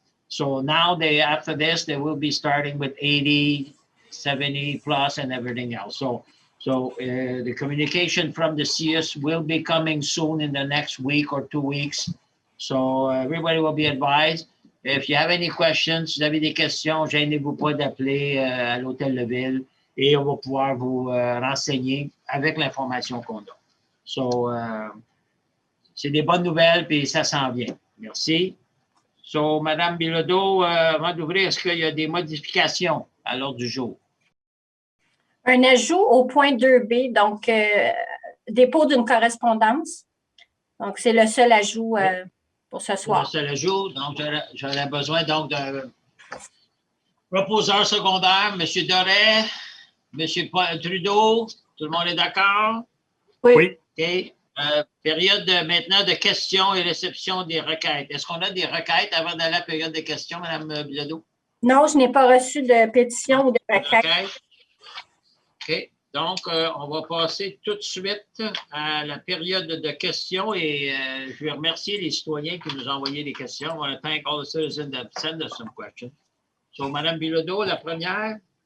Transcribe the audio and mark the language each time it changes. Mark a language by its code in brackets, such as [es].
[en] So now after this, they will be starting with 80, 70 plus and everything else. So the communication from the CS will be coming soon in the next week or 2 weeks. So everybody will be advised. If you have any questions, [fr] si vous avez des questions, gênez-vous pas d'appeler à l'Hôtel de Ville et on va pouvoir vous renseigner avec l'information qu'on a. So, c'est des bonnes nouvelles puis ça s'en vient. Merci. So, Madame Bilodeau, avant d'ouvrir, est-ce qu'il y a des modifications à l'ordre du jour? Un ajout au point 2B, donc dépôt d'une correspondance. Donc, c'est le seul ajout pour ce Le soir. seul ajout, donc j'aurais besoin donc d'un proposeur secondaire, M. Doré, M. Trudeau, tout le monde est d'accord? Oui. OK. Période maintenant de questions et réception des requêtes. Est-ce qu'on a des requêtes avant d'aller à la période de questions, Mme Bilodeau? Non, je n'ai pas reçu de pétition ou de requête. OK. Donc, on va passer tout de suite à la période de questions et je vais remercier les citoyens qui nous ont envoyé des questions. [en] I want to thank all the citizens that sent us some questions. [fr] So, Mme Bilodeau, la première.